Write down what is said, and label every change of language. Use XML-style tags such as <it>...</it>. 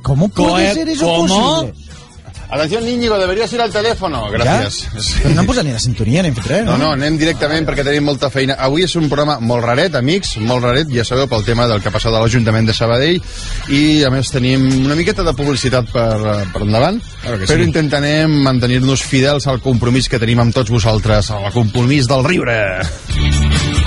<ca>Com pot ser això possible?</ca> <es>Atenció, Íñigo, deberías ir al teléfono.</es> <ca>Gràcies. Ja? Sí. No hem posat ni la sintonia, ni hem fet res, no? No, anem directament perquè tenim molta feina. Avui és un programa molt raret, amics, molt raret, ja sabeu, pel tema del que ha passat a l'Ajuntament de Sabadell. I, a més, tenim una miqueta de publicitat per endavant.</ca> <es>Claro que sí.</es> <ca>Però intentarem mantenir-nos fidels al compromís que tenim amb tots vosaltres, al compromís del riure.</ca>